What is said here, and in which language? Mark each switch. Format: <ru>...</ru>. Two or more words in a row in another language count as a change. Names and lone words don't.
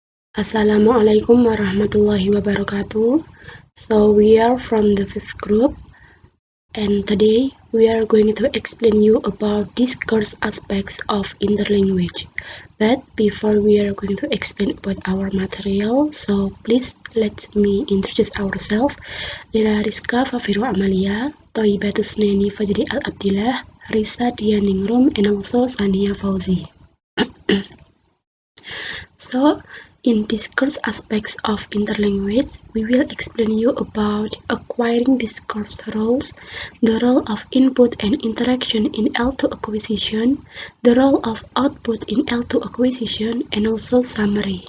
<ar>السلام عليكم ورحمة الله وبركاته.</ar> <en>So we are from the fifth group, and today we are going to explain you about discourse aspects of interlanguage. But before we are going to explain about our material, so please let me introduce ourselves. Lila Rizka Fafiru Amalia, Toibatus Neni Fajri Al Abdillah, Risa Dianingrum, and also Sania Fauzi. So, in discourse aspects of interlanguage, we will explain you about acquiring discourse roles, the role of input and interaction in L2 acquisition, the role of output in L2 acquisition, and also summary.</en>